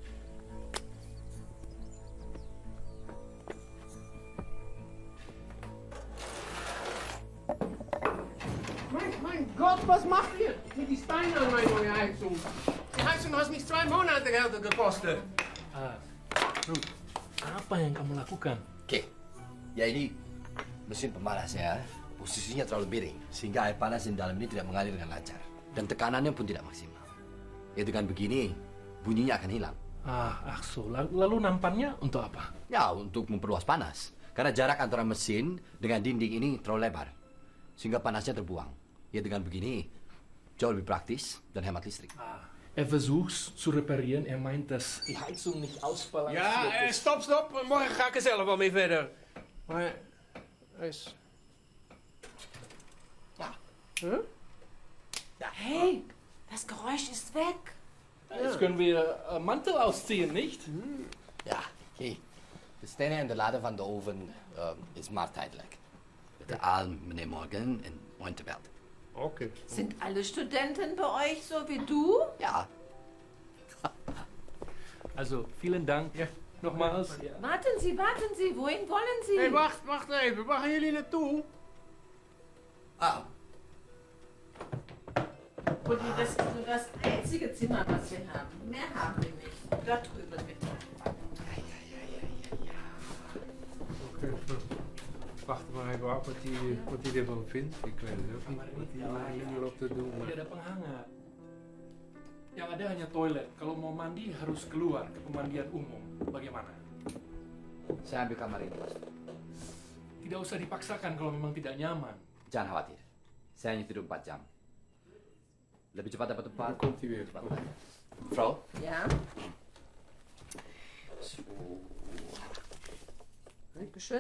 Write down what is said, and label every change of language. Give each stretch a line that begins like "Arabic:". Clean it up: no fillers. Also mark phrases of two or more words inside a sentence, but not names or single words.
German: Mein Gott, was macht ihr mit die Steine an meine neue Heizung? Die Heizung hat mich 2 Monate Geld gekostet.
Indonesian: Ruth, apa yang kamu lakukan? Oke, ya ini mesin pemanasnya posisinya terlalu miring sehingga air panas di dalam ini tidak mengalir dengan lancar. Dan tekanannya pun tidak maksimal. Ya dengan begini, bunyinya akan hilang. Akso, lalu nampannya untuk apa? Ya, untuk memperluas panas. Karena jarak antara mesin dengan dinding ini terlalu lebar. Sehingga panasnya terbuang. Ya dengan begini, jauh lebih praktis dan hemat listrik.
German: Versucht zu reparieren. Meint, dass die Heizung nicht ausbalanciert Ja, ist. stop.
Dutch: Morgen ga ik er zelf wel mee verder. Maar, is... Ja. Huh?
German: Hey, das Geräusch ist weg. Jetzt können wir Mantel ausziehen, nicht?
Dutch: Ja, oké. De stenen en de laden van de oven is maar tijdelijk. Bitte aan meneer Morgan en Montebelt. Oké.
German: Sind alle Studenten bei euch so wie du? Ja, Also, vielen Dank. Nochmals. Warten Sie, wohin wollen Sie?
Dutch: Hé, wacht even. Waar gaan jullie naartoe?
German: Rudi, das ist nur das einzige Zimmer, was wir haben. Mehr haben wir nicht. Da drüben bitte.
Dutch: Oké. Wacht maar even af wat hij ervan vindt. Ik weet het ook niet wat hij er nu op te doen.
Indonesian: Tidak ada penghangat. Yang ada hanya toilet. Kalau mau mandi harus keluar ke pemandian umum. Bagaimana? saya ambil kamar ini, Mas. Tidak usah dipaksakan kalau memang tidak nyaman. Jangan khawatir. Saya hanya tidur 4 jam. Lebih cepat dapat tempat.
Dutch: Komt hij weer.
Indonesian: Cepat. Mevrouw?
German: Ja? Dankeschön.